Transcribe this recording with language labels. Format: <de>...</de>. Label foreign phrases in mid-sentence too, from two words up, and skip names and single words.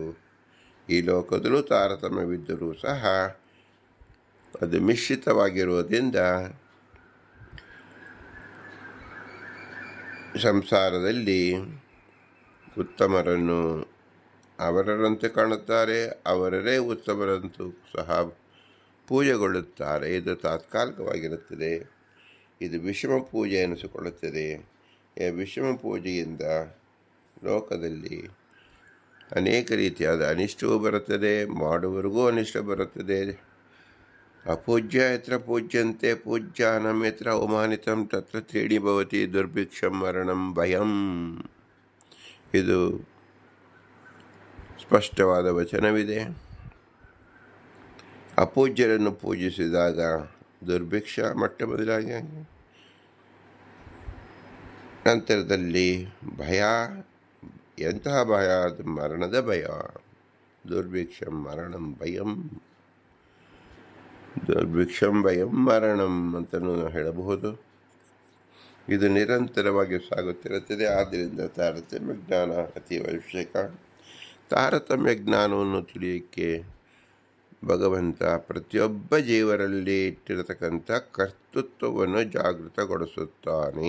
<kn>ಈ ಲೋಕದಲ್ಲೂ ತಾರತಮ್ಯವಿದ್ದರೂ ಸಹ ಅದು ಮಿಶ್ರಿತವಾಗಿರುವುದರಿಂದ ಸಂಸಾರದಲ್ಲಿ ಉತ್ತಮರನ್ನು ಅವರರಂತೆ ಕಾಣುತ್ತಾರೆ, ಅವರೇ ಉತ್ತಮರಂತೂ ಸಹ ಪೂಜೆಗೊಳ್ಳುತ್ತಾರೆ. ಇದು ತಾತ್ಕಾಲಿಕವಾಗಿರುತ್ತದೆ. ಇದು ವಿಷಮ ಪೂಜೆ ಎನಿಸಿಕೊಳ್ಳುತ್ತದೆ. ಈ ವಿಷಮ ಪೂಜೆಯಿಂದ ಲೋಕದಲ್ಲಿ ಅನೇಕ ರೀತಿಯಾದ ಅನಿಷ್ಟವೂ ಬರುತ್ತದೆ, ಮಾಡುವವರಿಗೂ ಅನಿಷ್ಟ ಬರುತ್ತದೆ.</kn> <sa>ಅಪೂಜ್ಯ ಯತ್ರ ಪೂಜ್ಯಂತೆ ಪೂಜ್ಯಾನಂ ಯತ್ರ ಅವಮಾನಿತಂ ತತ್ರ ತ್ರೀಣಿ ಭವತಿ ದುರ್ಭಿಕ್ಷಂ ಮರಣಂ ಭಯಂ.</sa> <kn>ಇದು ಸ್ಪಷ್ಟವಾದ ವಚನವಿದೆ. ಅಪೂಜ್ಯರನ್ನು ಪೂಜಿಸಿದಾಗ ದುರ್ಭಿಕ್ಷ ಮೊಟ್ಟ ಮೊದಲಾಗಿ, ನಂತರದಲ್ಲಿ ಭಯ. ಎಂತಹ ಭಯ? ಅದು ಮರಣದ ಭಯ.</kn> <sa>ದುರ್ಭಿಕ್ಷಂ ಮರಣಂ ಭಯಂ, ದುರ್ಭಿಕ್ಷಂ ಭಯಂ ಮರಣಂ</sa> <kn>ಅಂತಲೂ ನಾವು ಹೇಳಬಹುದು. ಇದು ನಿರಂತರವಾಗಿ ಸಾಗುತ್ತಿರುತ್ತದೆ. ಆದ್ದರಿಂದ ತಾರತಮ್ಯ ಜ್ಞಾನ ಅತಿ ಅವಶ್ಯಕ. ತಾರತಮ್ಯ ಜ್ಞಾನವನ್ನು ತಿಳಿಯೋಕ್ಕೆ ಭಗವಂತ ಪ್ರತಿಯೊಬ್ಬ ಜೀವರಲ್ಲಿ ಇಟ್ಟಿರತಕ್ಕಂಥ ಕರ್ತೃತ್ವವನ್ನು ಜಾಗೃತಗೊಳಿಸುತ್ತಾನೆ.</kn>